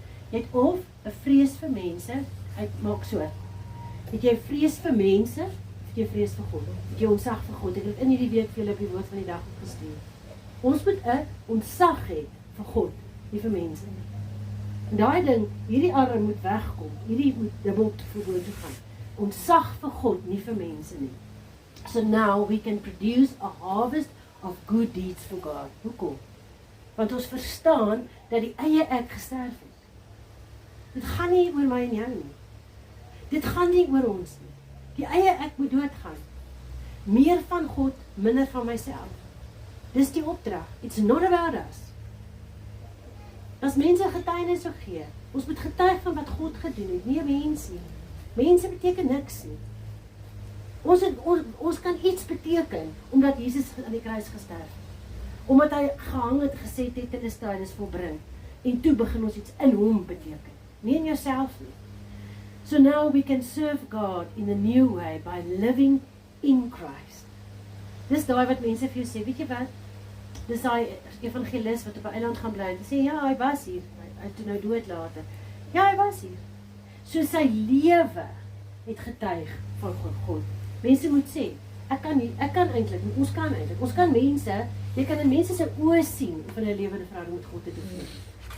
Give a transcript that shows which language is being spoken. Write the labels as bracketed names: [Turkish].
[Afrikaans] Jy het of 'n vrees vir mense, hy maak so. Het jy vrees vir mense, of het jy vrees vir God? Het jy ontzag vir God? Ek het in hierdie week vir julle op die woord van die dag opgestuur. Ons moet 'n ontzag hê vir God, nie vir mense nie. En daai ding, hierdie arm moet wegkom, hierdie moet dubbel vooroor toe gaan. Ontzag vir God, nie vir mense nie. [English] So now we can produce a harvest of good deeds for God. [Afrikaans] Hoekom? Want ons verstaan dat die eie ek gesterf het. Dit gaan nie oor my en jou nie. Dit gaan nie oor ons nie. Die eie ek moet doodgaan. Meer van God, minder van myself. Dis die opdrag. [English] It's not about us. [Afrikaans] As mense getuienis sou gee, ons moet getuig van wat God gedoen het, nie mense nie. Mense beteken niks nie. Ons kan iets beteken, omdat Jesus aan die kruis gesterf het. Omdat hy gehang het, gesê het, dit is tyd, dit is volbring. En toe begin ons iets in hom beteken. Nie in jouself nie. [English] So now we can serve God in a new way by living in Christ. [Afrikaans] Dis daai wat mense vir jou sê, weet jy wat? Dis daai evangelis wat op 'n eiland gaan bly en sê, ja, hy was hier. Hy het toe nou dood later. Ja, hy was hier. So sy lewe het getuig van God. Mense moet sê, ek kan eintlik, ons kan mense, jy kan in mense se oë sien of hulle 'n lewende verhouding met God het of nie.